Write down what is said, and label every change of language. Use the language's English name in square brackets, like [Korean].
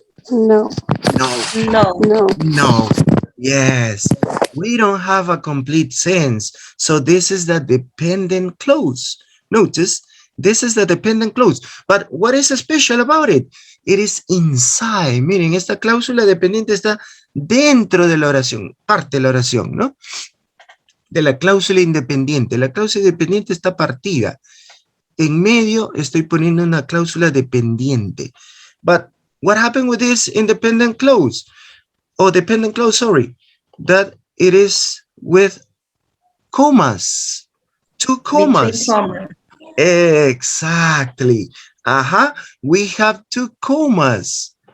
[English] No. No. No. No. No. Yes. We don't have a complete sense. So this is the dependent clause. Notice, this is the dependent clause. But what is special about it? It is inside. [Spanish] Miren, esta cláusula dependiente está dentro de la oración, parte de la oración, ¿no? De la cláusula independiente. La cláusula independiente está partida. En medio estoy poniendo una cláusula dependiente. [English] But what happened with this independent clause? Or dependent clause, sorry. That it is with commas. 2 commas. Exactly. We have 2 commas.